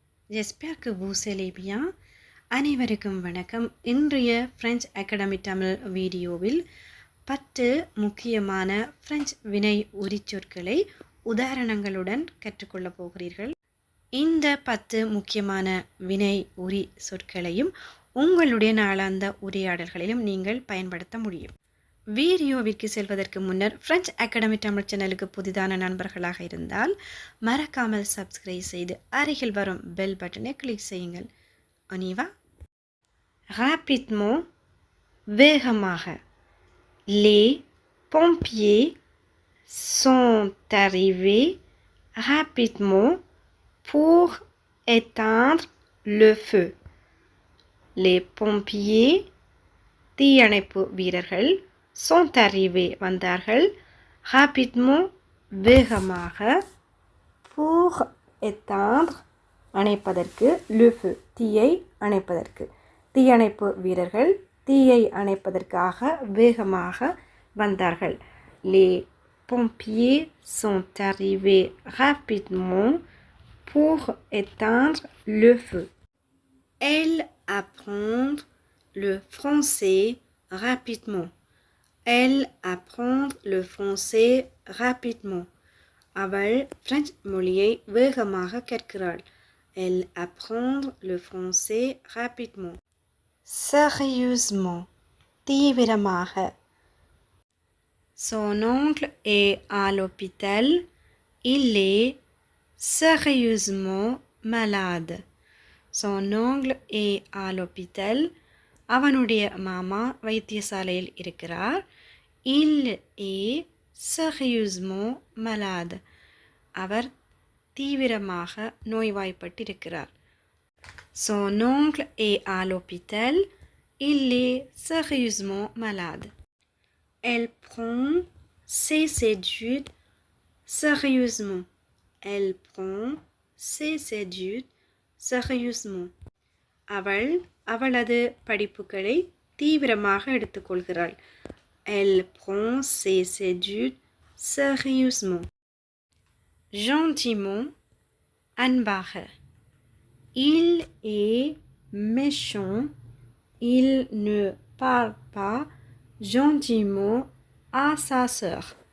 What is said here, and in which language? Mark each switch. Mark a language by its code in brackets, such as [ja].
[fr] J'espère que vous allez bien. [ta] அனைவருக்கும் வணக்கம். இன்றைய பிரெஞ்சு அகாடமி தமிழ் வீடியோவில் 10 முக்கியமான பிரெஞ்சு வினை உரிச்சொற்களை உதாரணங்களுடன் கற்றுக்கொள்ளப் போகிறீர்கள். இந்த 10 முக்கியமான வினை உரி சொற்களையும் உங்களுடைய நாளாந்த உரையாடல்களிலும் நீங்கள் பயன்படுத்த முடியும். வீடியோவிற்கு செல்வதற்கு முன்னர் பிரெஞ்சு அகாடமி தமிழ் சேனலுக்கு புதிதான நண்பர்களாக இருந்தால் மறக்காமல் சப்ஸ்கிரைப் செய்து அருகில் வரும் பெல் பட்டனை கிளிக் செய்யுங்கள். அனிவா rapidement வேகமாக. [fr] Les pompiers sont arrivés rapidement pour éteindre le feu. Les pompiers [ta] தீயணைப்பு வீரர்கள் [fr] sont arrivés [ta] வந்தார்கள் rapidement வேகமாக [fr] pour éteindre [ta] அணைப்பதற்கு [fr] le feu [ta] தீயை அணைப்பதற்கு தீயணைப்பு வீரர்கள் தீயை அணைப்பதற்காக வேகமாக வந்தார்கள். [fr] Les pompiers sont arrivés rapidement pour éteindre le feu. Elle apprend le français rapidement. Elle apprend le français rapidement. [ta] அவள் பிரெஞ்சு மொழியை வேகமாக கற்கிறாள். [fr] Elle apprend le français rapidement. Sérieusement தீவிரமாக. Son oncle est à l'hôpital. Il est sérieusement malade. Son oncle est à l'hôpital. [ta] அவனுடைய மாமா வைத்தியசாலையில் இருக்கிறார். [fr] Il est sérieusement malade. [ta] அவர் தீவிரமாக நோய்வாய்ப்பட்டிருக்கிறார். [fr] Son oncle est à l'hôpital. Il est sérieusement malade. Elle prend ses études sérieusement. Elle prend ses études sérieusement. [ta] அவளது படிப்புகளை தீவிரமாக எடுத்துக்கொள்கிறாள். [fr] Elle prend ses études sérieusement. Gentiment அன்பாக. Il est méchant. Il ne parle pas gentiment à sa sœur.